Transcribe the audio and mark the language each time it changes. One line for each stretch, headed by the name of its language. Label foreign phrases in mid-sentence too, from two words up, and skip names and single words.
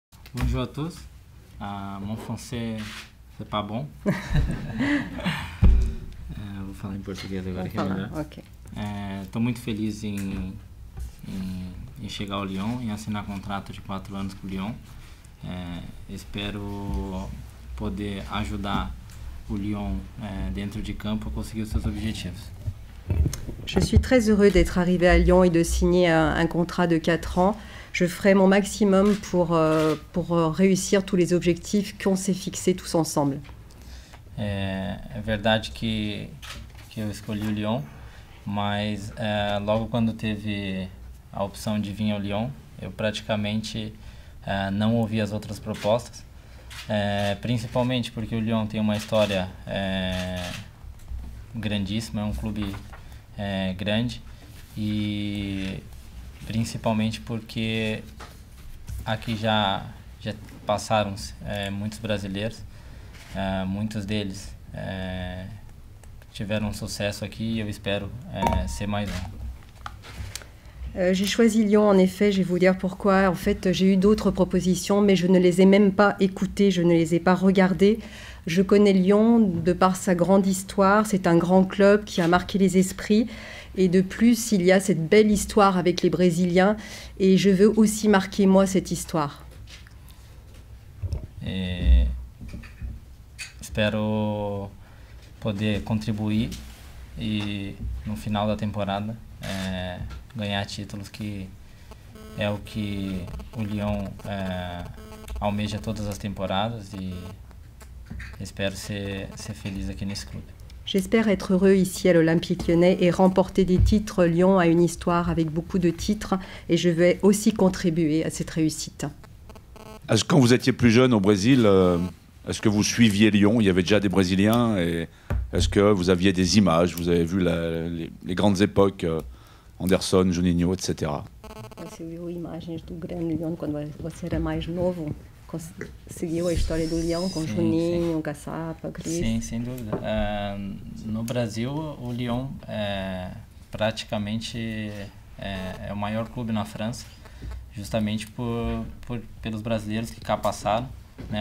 French: Bonjour à tous. Mon français c'est pas bom.
Portuguese: Vou falar em português agora que é melhor. Ok. Estou muito feliz em chegar ao Lyon, em assinar contrato de 4 anos com o Lyon. Espero poder ajudar o Lyon dentro de campo a conseguir os seus objetivos.
French: Je suis très heureux d'être arrivé à Lyon et de signer un contrat de 4 ans. Je ferai mon maximum pour réussir tous les objectifs qu'on s'est fixés tous ensemble.
Portuguese: É verdade que eu escolhi o Lyon, mas logo quando teve a opção de vir ao Lyon, eu praticamente não ouvi as outras propostas, principalmente porque o Lyon tem uma história grandíssima, é um clube grande e principalmente porque aqui já passaram muitos brasileiros, muitos deles tiveram sucesso aqui e eu espero ser mais um.
French: J'ai choisi Lyon, en effet, je vais vous dire pourquoi. En fait, j'ai eu d'autres propositions, mais je ne les ai même pas écoutées, je ne les ai pas regardées. Je connais Lyon de par sa grande histoire, c'est un grand club qui a marqué les esprits. Et de plus, il y a cette belle histoire avec les Brésiliens, et je veux aussi marquer, moi, cette histoire.
Portuguese: Espero poder contribuir e no final da temporada ganhar títulos, que é o que o Lyon almeja todas as temporadas, e espero ser feliz aqui nesse clube.
French: J'espère être heureux ici à l'Olympique Lyonnais et remporter des titres. Lyon a une histoire avec beaucoup de titres et je vais aussi contribuer à cette réussite. Quand vous étiez plus jeune au Brésil, est-ce que vous suiviez Lyon? Il y avait déjà des Brésiliens, et est-ce que vous aviez des images? Vous avez vu les grandes époques, Anderson, Juninho, etc.
Portuguese: Você viu imagens do grande Lyon quando você era mais novo? Seguiu a história do Lyon com Juninho, Caçapa, Cris? Sim, sem dúvida. No Brasil, o Lyon praticamente é o maior clube na França, justamente pelos brasileiros que cá passaram, né?